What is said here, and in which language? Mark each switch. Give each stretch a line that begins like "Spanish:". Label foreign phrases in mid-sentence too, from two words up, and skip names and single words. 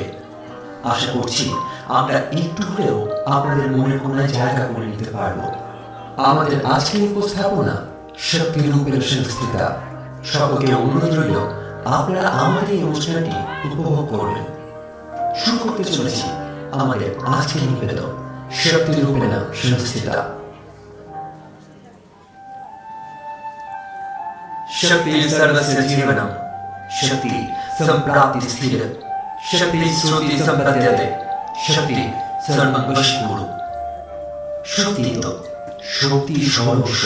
Bangla: আশা করছি আমরা একটু হলেও আপনাদের মনের কোনায় জায়গা করে নিতে পারব। আমাদের আজকের উপস্থাপনা শক্তি রূপের সংস্থিতা। সকলকে অনুরোধ রইল আপনারা আমাদের এই অনুষ্ঠানটি উপভোগ করবেন। শুরু করতে চলেছি আমাদের আজকের নিবেদন শক্তি রূপেণ সংস্থিতা।
Sanskrit: शक्ति सर्वस्य जीवनम, शक्ति संप्राप्ति स्थिर, शक्ति श्रुति संपद्यते, शक्ति सर्ववशकुरु। शक्ति तो शक्ति सर्वस्व।